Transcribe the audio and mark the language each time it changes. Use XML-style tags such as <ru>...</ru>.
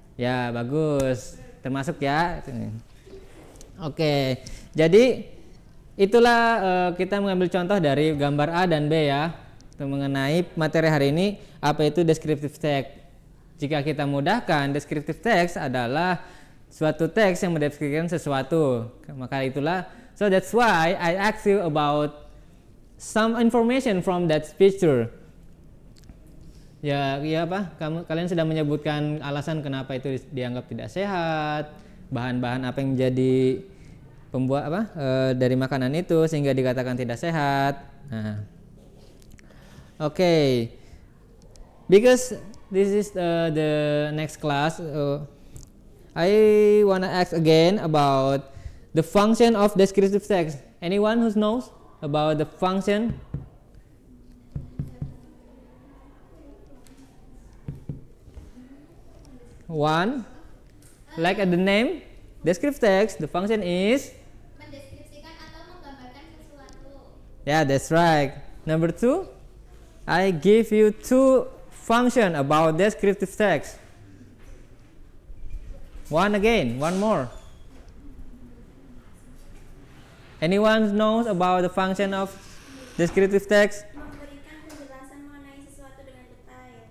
<id>Ya, bagus. Termasuk ya. Oke. Jadi itulah kita mengambil contoh dari gambar A dan B ya. Untuk mengenai materi hari ini, apa itu descriptive text. Jika kita mudahkan, descriptive text adalah suatu teks yang mendeskripsikan sesuatu. Maka itulah,</id> <en>so that's why I ask you about some information from that picture.</en> <id>Ya apa? Kalian sudah menyebutkan alasan kenapa itu dianggap tidak sehat, bahan-bahan apa yang menjadi pembuat dari makanan itu sehingga dikatakan tidak sehat.</id> <en>Nah, okay, because this is the next class. I wanna ask again about the function of descriptive text. Anyone who knows about the function? One, like the name, descriptive text. The function is</en> <id>Mendeskripsikan atau menggambarkan sesuatu.</id> <en>yeah, that's right. Number two, I give you two function about descriptive text. One again, one more. Anyone knows about the function of descriptive text?</en> <id>Memberikan penjelasan mengenai sesuatu dengan detail.</id>